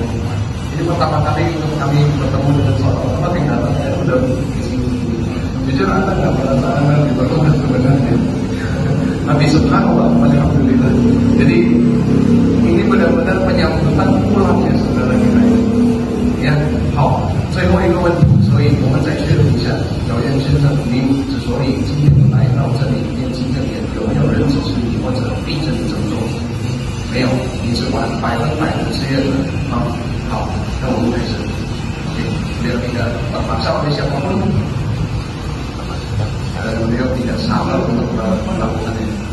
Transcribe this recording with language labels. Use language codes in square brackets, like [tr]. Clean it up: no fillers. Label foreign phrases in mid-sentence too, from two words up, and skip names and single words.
[id] Jadi pertama kali untuk kami bertemu dengan seorang teman yang datang, saya sudah di sini. Jujur anda nggak merasa anda diperlukan sebenarnya. Tapi [ar] سبحان الله، الحمد لله. [id] Jadi ini benar-benar penyambutan pulangnya saudara kita. Ya, [zh] 好，最后一个问题，所以我们再确认一下，姚燕先生，您之所以今天来到这里念经这里，有没有人指示你或者逼着你这么做？没有，你是100%自愿的。好，那我们开始。 [id] Beliau tidak terpaksa oleh siapapun dan beliau tidak sabar untuk melakukan ini.